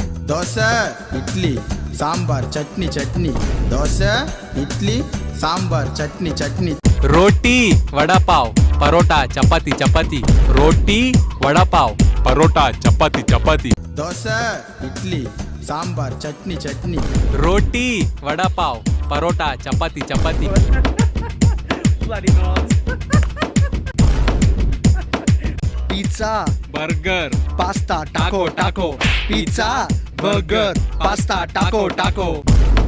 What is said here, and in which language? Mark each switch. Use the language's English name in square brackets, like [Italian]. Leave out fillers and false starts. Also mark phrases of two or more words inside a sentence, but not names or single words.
[Telugu] దోశ ఇడ్లీ సాంబార్ చట్నీ చట్నీ దోశ ఇడ్లీ సాంబార్ చట్నీ చట్నీ [Hindi] रोटी वडापाव परोटा चपाती चपाती रोटी वडापाव परोटा चपाती चपाती [Telugu] దోశ ఇడ్లీ సాంబార్ చట్నీ చట్నీ [Hindi] रोटी वडापाव परोटा चपाती चपाती [English] Bloody nose. Pizza, बर्गर pasta, taco, taco. Pizza, burger, pasta, taco, taco.